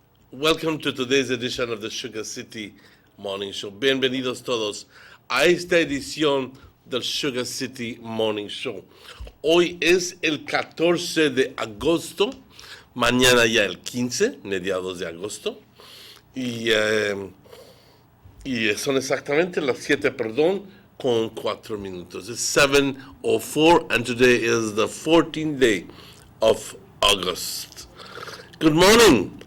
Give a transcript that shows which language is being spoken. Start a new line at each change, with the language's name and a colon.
English: Welcome to today's edition of the Sugar City Morning Show.
Spanish: Bienvenidos todos a esta edición del Sugar City Morning Show. Hoy es el 14 de agosto, mañana ya el 15, mediados de agosto, y son exactamente las 7, con 4 minutos.
English: It's 7:04 and today is the 14th day of August. Good morning.